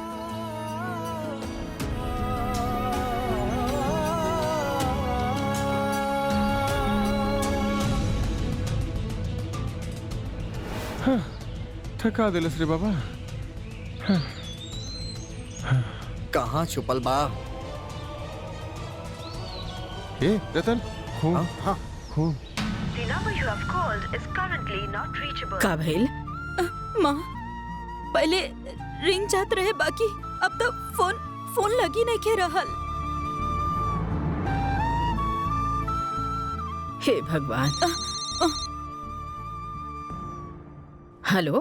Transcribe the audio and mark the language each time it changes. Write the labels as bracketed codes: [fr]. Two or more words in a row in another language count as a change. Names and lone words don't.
[bho] थका दिलस रे बाबा। कहाँ छुपल बा? ए रतन, खून हाँ? खून। [en] The number you have called is currently not reachable. [bho] का भइल? माँ, पहले रिंग जात रहे, बाकी अब तो फोन लगी नहीं के रहल। हे भगवान। हेलो।